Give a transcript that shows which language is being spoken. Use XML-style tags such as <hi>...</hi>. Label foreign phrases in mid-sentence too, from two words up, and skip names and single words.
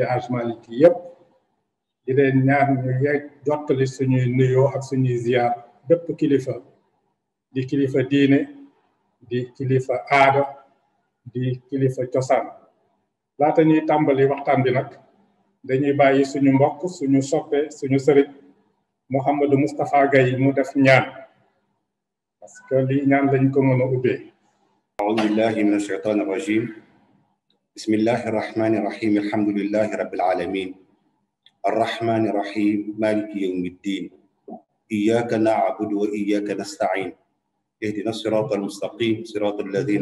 <wo>Hadji Malick yépp di leen ñaan ñu yegg jottali suñuy nuyoo ak suñuy ziyaar bépp kilifa di kilifa diine di kilifa aada di kilifa cosaan laata ñuy tàmbali waxtaan bi nag dañuy bàyyi suñu mbokk suñu soppe suñu sëriñ Mouhamadou Moustapha Gaye mu def ñaan</wo> <fr>parce que</fr> <wo>li ñaan lañ ko mën a ubbee.</wo> <ar>أعوذ بالله من الشيطان الرجيم بسم الله الرحمن الرحيم الحمد لله رب العالمين الرحمن الرحيم مالك يوم الدين إياك نعبد وإياك نستعين اهدنا الصراط المستقيم صراط الذين</ar>